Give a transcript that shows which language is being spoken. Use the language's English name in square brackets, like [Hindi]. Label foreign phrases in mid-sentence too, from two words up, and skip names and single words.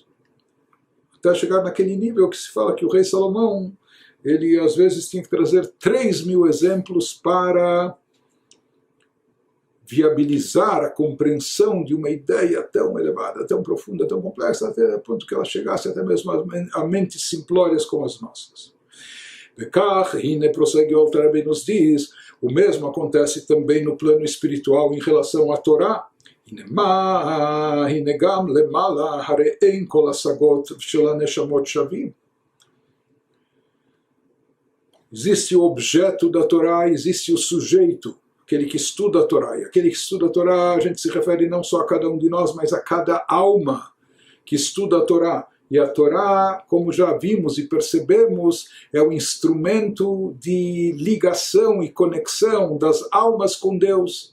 [Portuguese] Até chegar naquele nível que se fala que o rei Salomão, ele às vezes tinha que trazer 3.000 exemplos para viabilizar a compreensão de uma ideia tão elevada, tão profunda, tão complexa, até o ponto que ela chegasse até mesmo a mentes simplórias como as nossas. [Hebrew] בכך, הנה [Portuguese] prossegue o Alter Rebbe nos diz, o mesmo acontece também no plano espiritual em relação à Torá. [Hebrew] הנה גם למעלה הרי אין כל השגות של הנשמות שווים. [Portuguese] Existe o objeto da Torá, existe o sujeito, aquele que estuda a Torá. E aquele que estuda a Torá, a gente se refere não só a cada um de nós, mas a cada alma que estuda a Torá. E a Torá, como já vimos e percebemos, é o instrumento de ligação e conexão das almas com Deus.